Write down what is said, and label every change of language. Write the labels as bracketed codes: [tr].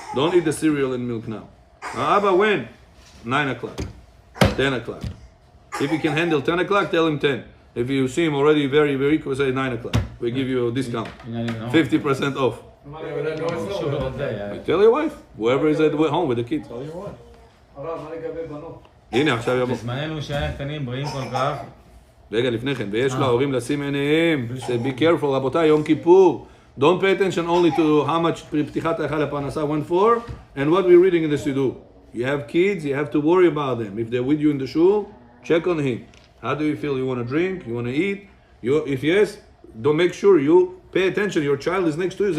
[en] Don't eat the cereal and milk now. Abba, when? 9 o'clock, 10 o'clock. If you can handle 10 o'clock, tell him 10. If you see him already very, very weak, we say 9 o'clock. We give you a discount, 50% off. You tell your wife, whoever is at home with the kids. Tell you what. [he] הנה, עכשיו יבוא. בזמננו שהיה קטנים בריאים כל כך, רגע, לפני כן, ויש להורים לשים עיניהם. [en] Be careful, [he] רבותיי, יום כיפור. [en] Don't pay attention only to how much [he] פתיחת ההיכל הפרנסה [en] went for and what we're reading in the siddur. You have kids, you have to worry about them. If they're with you in the shul, check on him. How do you feel? You want to drink? You want to eat? If yes, don't make sure you pay attention. Your child is next to you.